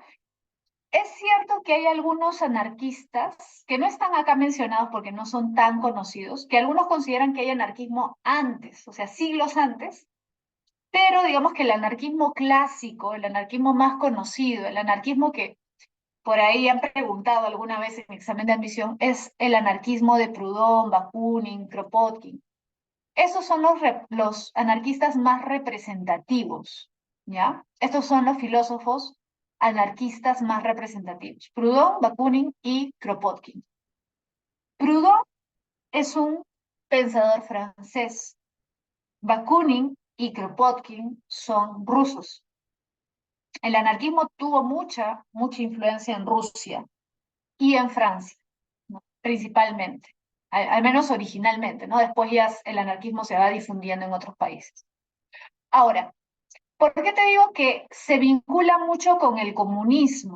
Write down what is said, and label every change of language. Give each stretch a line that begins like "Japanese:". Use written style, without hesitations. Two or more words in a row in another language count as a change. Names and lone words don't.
Spanish: Es cierto que hay algunos anarquistas que no están acá mencionados porque no son tan conocidos, que algunos consideran que hay anarquismo antes, o sea, siglos antes, pero digamos que el anarquismo clásico, el anarquismo más conocido, el anarquismo que por ahí han preguntado alguna vez en mi examen de admisión, es el anarquismo de Proudhon, Bakunin, Kropotkin. Esos son los anarquistas más representativos, ¿ya? Estos son los filósofos anarquistas más representativos, Proudhon, Bakunin y Kropotkin. Proudhon es un pensador francés. Bakunin y Kropotkin son rusos. El anarquismo tuvo mucha influencia en Rusia y en Francia, ¿no? Principalmente, al menos originalmente, ¿no? Después ya el anarquismo se va difundiendo en otros países. Ahora, ¿por qué te digo que se vincula mucho con el comunismo?